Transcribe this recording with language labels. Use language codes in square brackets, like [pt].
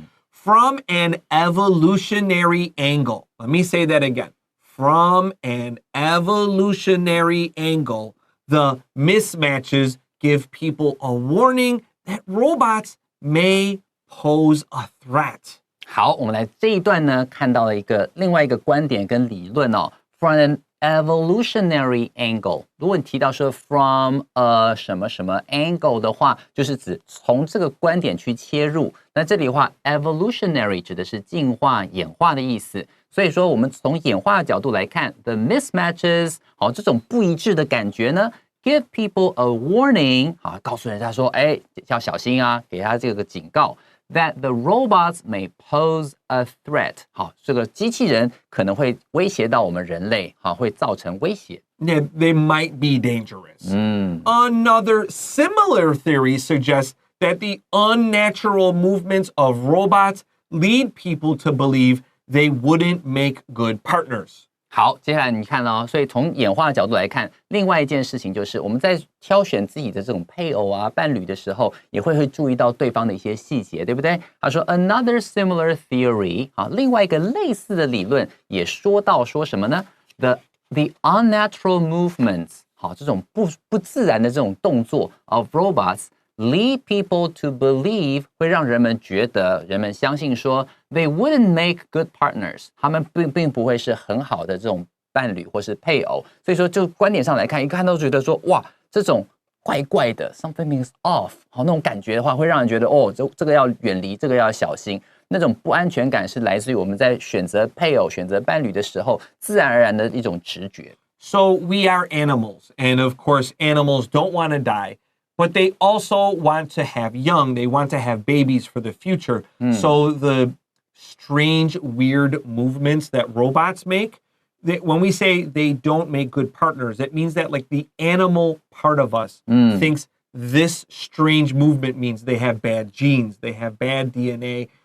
[en] From an evolutionary angle. Let me say that again. From an evolutionary angle, the mismatches give people a warning that robots may pose a threat. [zh] 好，我们来这一段呢，看到了另外一个观点跟理论哦。 [en] From an evolutionary angle， [zh] 如果你提到说 from a 什么什么 angle 的话，就是指从这个观点去切入。那这里的话 ，evolutionary 指的是进化、演化的意思。所以说，我们从演化的角度来看 ，the mismatches， 这种不一致的感觉呢。 [en] Give people a warning， [zh] 告诉人家说，要小心啊，给他这个警告。 [en] that the robots may pose a threat. [zh] 好，这个机器人可能会威胁到我们人类，好，会造成威胁。 [en] Yeah, they might be dangerous. Another similar theory suggests that the unnatural movements of robots lead people to believe they wouldn't make good partners. [zh] 好，接下来你看哦，所以从演化的角度来看，另外一件事情就是我们在挑选自己的这种配偶啊、伴侣的时候，也会注意到对方的一些细节，对不对？他说 [en] another similar theory， [zh] 好，另外一个类似的理论也说到说什么呢 ？ [en] The unnatural movements， [zh] 好，这种不自然的这种动作 [en] of robots。 Lead people to believe [zh] 会让人们觉得人们相信说 [en] they wouldn't make good partners [zh] 他们并不会是很好的这种伴侣或是配偶，所以说就观点上来看，一看都觉得说哇这种怪怪的 [en] something is off [zh] 好那种感觉的话，会让人觉得哦这个要远离，这个要小心。那种不安全感是来自于我们在选择配偶、选择伴侣的时候自然而然的一种直觉。 [en] So we are animals, and of course animals don't want to die.But they also want to have young. They want to have babies for the future. So the strange, weird movements that robots make, when we say they don't make good partners, it means that like the animal part of us thinks this strange movement means they have bad genes, they have bad DNA.